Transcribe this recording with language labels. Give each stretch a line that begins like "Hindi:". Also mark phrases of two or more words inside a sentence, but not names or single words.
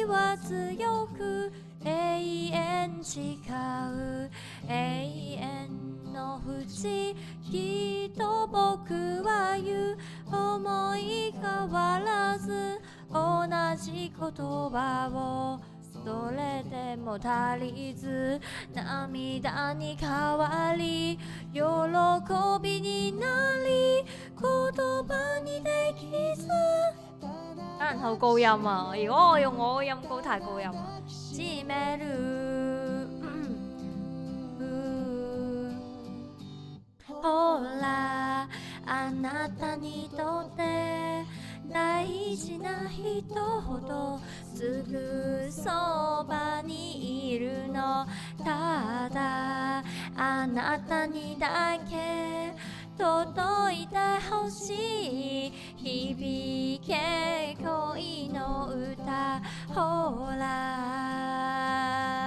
Japanese: は強く永遠誓う永遠の淵きっと僕は言う思い変わらず同じ言葉をそれでも足りず涙に変わり喜びになり言葉にできず
Cantonese: 可能好高音啊！如果我用我嘅音高太高音啦，知咩了？
Japanese: ほらあなたにとって大事な人ほどすぐそばにいるのただあなたにだけ届いてほしい響け恋の歌ほら